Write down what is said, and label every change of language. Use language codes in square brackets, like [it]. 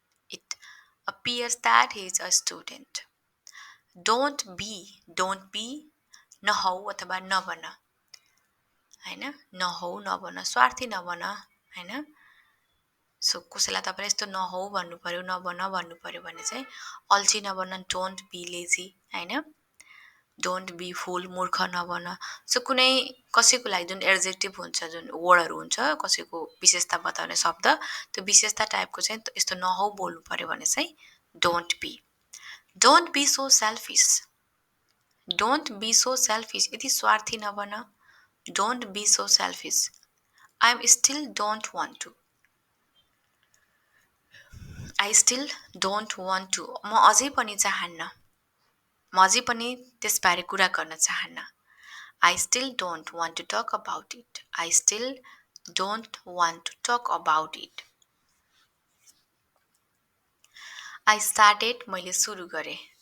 [en] It appears that he is a student. Don't be [ne] नहौ अथवा नबन, हैन, नहौ नबन, स्वार्थी नबन, हैन। सो कसैलाई तपाईले यस्तो नहौ भन्नु पर्यो, नबन भन्नु पर्यो भने चाहिँ अल्छी नबन, [en] don't be lazy, [ne] हैन, [en] don't be fool, [ne] मूर्ख नबन। सो कुनै कसैको लागि जुन एड्जेक्टिभ हुन्छ, जुन वर्डहरू हुन्छ, कसैको विशेषता बताउने शब्द, त्यो विशेषता टाइपको चाहिँ यस्तो नहौ बोल्नु पर्यो भने चाहिँ [en] Don't be so selfish. Don't be so selfish, [ne] यति स्वार्थी नबन, [en] Don't be so selfish. I am still don't want to, I still don't want to, [ne] म अझै पनि चाहन्न, म अझै पनि त्यसबारे कुरा गर्न चाहन्न। [en] I still don't want to talk about it. I still don't want to talk about it. I started, [ne] मैले सुरु गरेँ।